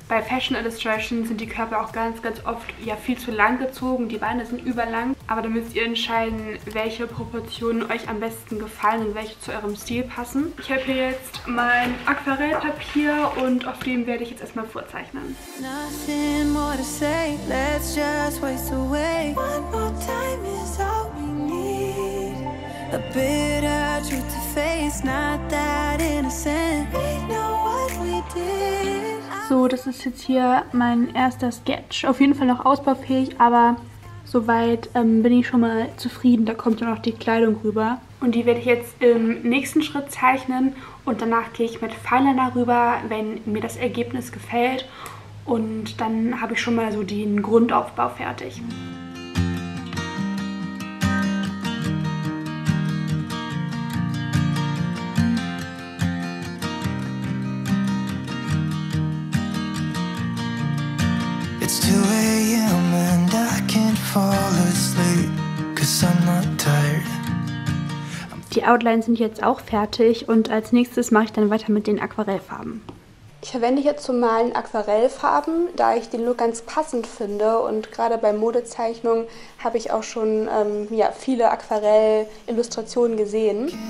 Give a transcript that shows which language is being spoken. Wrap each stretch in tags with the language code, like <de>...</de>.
<de>Bei Fashion Illustrations sind die Körper auch ganz oft viel zu lang gezogen, die Beine sind überlang, aber da müsst ihr entscheiden, welche Proportionen euch am besten gefallen und welche zu eurem Stil passen. Ich habe hier jetzt mein Aquarellpapier und auf dem werde ich jetzt erstmal vorzeichnen.</de> <en>Nothing more to say, let's just waste away. One more time is all we need. A bitter truth to face, not that innocent. We know what we did.</en> <de>So, das ist jetzt hier mein erster Sketch. Auf jeden Fall noch ausbaufähig, aber soweit bin ich schon mal zufrieden. Da kommt ja noch die Kleidung rüber. Und die werde ich jetzt im nächsten Schritt zeichnen und danach gehe ich mit Fineliner rüber, wenn mir das Ergebnis gefällt. Und dann habe ich schon mal so den Grundaufbau fertig.</de> <en>It's 2 a.m. and I can't fall asleep, 'cause I'm not tired.</en> <de>Die Outlines sind jetzt auch fertig und als nächstes mache ich dann weiter mit den Aquarellfarben. Ich verwende hier zum Malen Aquarellfarben, da ich den Look ganz passend finde und gerade bei Modezeichnungen habe ich auch schon viele Aquarell-Illustrationen gesehen.</de>